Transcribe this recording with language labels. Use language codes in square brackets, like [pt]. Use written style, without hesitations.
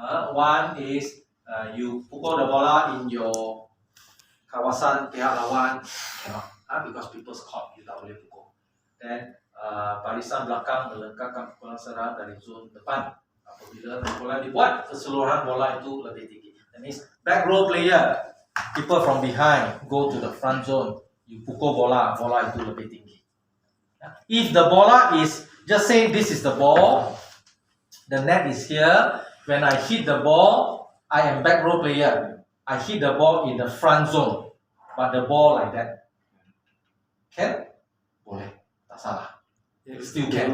[en] One is you pukul the bola in your [ms] kawasan pihak lawan. [en] Cannot. Because people's caught, you [ms] tak boleh pukul. Then barisan belakang melengkapkan pukulan serang dari zon depan. Apabila pukulan dibuat, keseluruhan bola itu lebih tinggi. [en] That means back row player, people from behind go to the front zone. You [ms] pukul bola itu lebih tinggi. [en] If the bola is, just say this is the ball, the net is here. When I hit the ball, I am back row player. I hit the ball in the front zone, but the ball like that. Can? [ms] Boleh, tak salah. [en] Still can.